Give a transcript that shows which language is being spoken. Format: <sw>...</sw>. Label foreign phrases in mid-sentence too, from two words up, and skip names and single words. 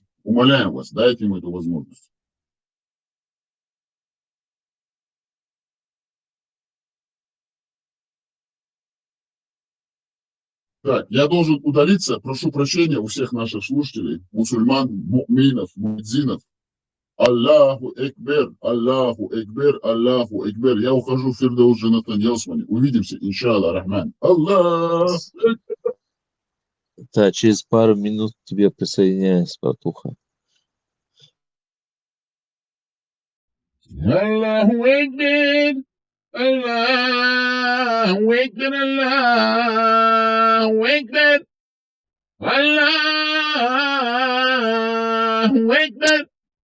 <ru>Умоляем вас, дайте ему эту возможность. Так, я должен удалиться. Прошу прощения у всех наших слушателей, мусульман, му'минов, муэдзинов.</ru> <ar>الله أكبر، الله أكبر، الله أكبر.</ar> <ru>Я ухожу в Фирдаус Джанатан Ясмани. Увидимся,</ru> <ar>إن شاء الله,</ar> <ru>Рахман. Аллах. Да, через пару минут к тебе присоединяюсь, братуха.</ru> <ar>الله أكبر، الله أكبر، الله أكبر، الله أكبر.</ar>